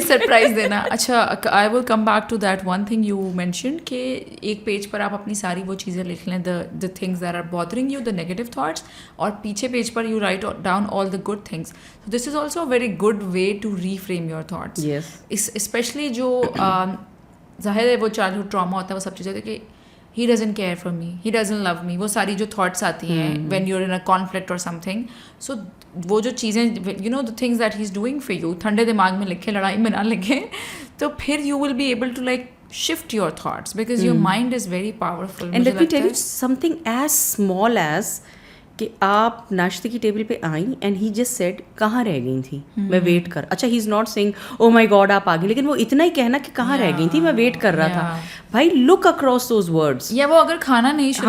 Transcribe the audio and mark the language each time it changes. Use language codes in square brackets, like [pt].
[hi] Surprise देना। अच्छा, I will come back to that one thing you mention कि एक पेज पर आप अपनी सारी वो चीज़ें लिख लें, [en] the things that are bothering you, the negative thoughts, [hi] और पीछे पेज पर [en] You write down all the good things. This is also a very good way to reframe your thoughts. [hi] Specially जो जाहिर है वो चाइल्डहुड ट्रॉमा होता है, वो सब चीज़ें होती है कि [en] he doesn't care for me, he doesn't love me, [hi] वो सारी जो thoughts आती हैं [en] when you're in a conflict or something, [hi] so वो जो चीज़ें, you know, [en] the things that he's doing for you, [hi] ठंडे दिमाग में लिखे, लड़ाई में ना लिखे, तो फिर [en] you will be able to like shift your thoughts because your mind is very powerful. And let me tell you something as small as [hi] कि आप नाश्ते की टेबल पे आई एंड [en] he just said [hi] कहाँ रह गई थी, मैं वेट कर, अच्छा [en] he is not saying oh my god [hi] आप आ गई, लेकिन वो इतना ही कहना कि कहाँ रह गई थी, मैं वेट कर रहा था। [en] भाई look across those words. [hi] या वो अगर खाना नहीं शुरू